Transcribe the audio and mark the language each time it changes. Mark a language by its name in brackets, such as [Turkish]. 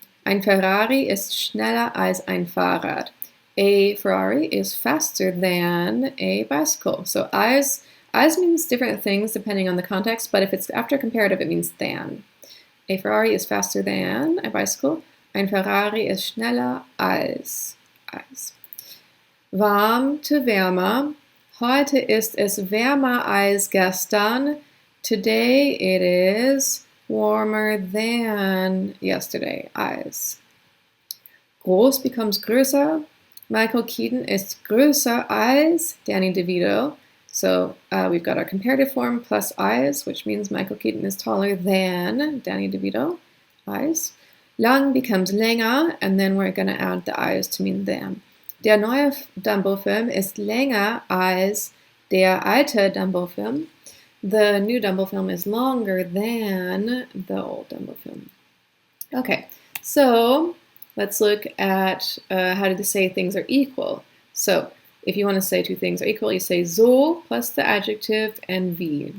[German] Ein Ferrari ist schneller als ein Fahrrad. [English] A Ferrari is faster than a bicycle. So, als means different things depending on the context, but if it's after comparative, it means than. A Ferrari is faster than a bicycle. [German] Ein Ferrari ist schneller als. Warm to wärmer. Heute ist es wärmer als gestern. [English] Today it is warmer than yesterday. [German] Als. Groß becomes größer. Michael Keaton ist größer als Danny DeVito. [English] So we've got our comparative form plus als, which means Michael Keaton is taller than Danny DeVito. Als. Lang becomes länger, and then we're going to add the als to mean than. [German] Der neue Dumbo-Film ist länger als der alte Dumbo-Film. [English] The new Dumbo-Film is longer than the old Dumbo-Film. Okay, so let's look at how to say things are equal. So if you want to say two things are equal, you say so plus the adjective and wie.